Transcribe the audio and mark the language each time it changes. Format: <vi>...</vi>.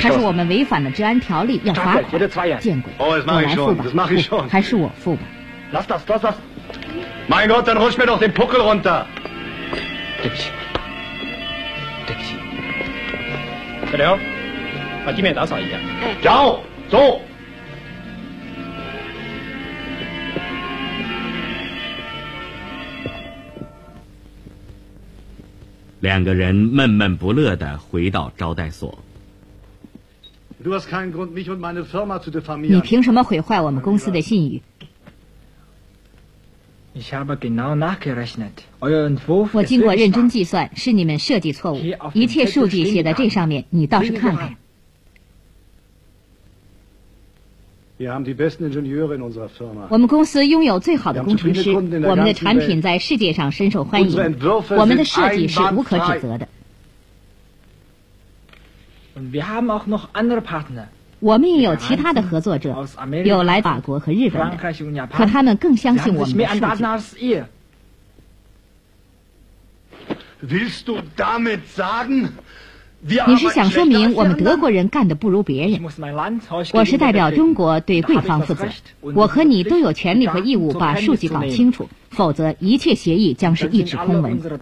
<zh>他说我们违反了治安条例要罚款。</zh> <de>Jeder 2 Yen.</de> <zh>见鬼。</zh> <de>Oh, das mache ich schon. Das mache ich schon.</de> <zh>还是我付吧。</zh> <de>Lass das, lass das. Mein Gott, dann rutsch mir doch den Puckel runter.</de> <zh>对不起，对不起，小刘，把地面打扫一下。哎，走，走。两个人闷闷不乐地回到招待所。</zh> <de>Du hast keinen Grund, mich und meine Firma zu diffamieren.</de> <zh>你凭什么毁坏我们公司的信誉？</zh> <de>Ich habe genau nachgerechnet. Euer Entwurf.</de> <zh>我经过认真计算，是你们设计错误。一切数据写在这上面，你倒是看看。</zh> <de>Wir haben die besten Ingenieure in unserer Firma.</de> <zh>我们公司拥有最好的工程师。我们的产品在世界上深受欢迎。</zh> <de>Unsere Entwürfe sind einwandfrei.</de> <zh>我们的设计是无可指责的。</zh> <de>Und wir haben auch noch andere Partner.</de> <zh>我们也有其他的合作者，有来法国和日本的，可他们更相信我们的数据。</zh> <de>Willst du damit sagen,</de> <zh>你是想说明我们德国人干得不如别人？我是代表中国对贵方负责，我和你都有权利和义务把数据搞清楚，否则一切协议将是一纸空文。</zh>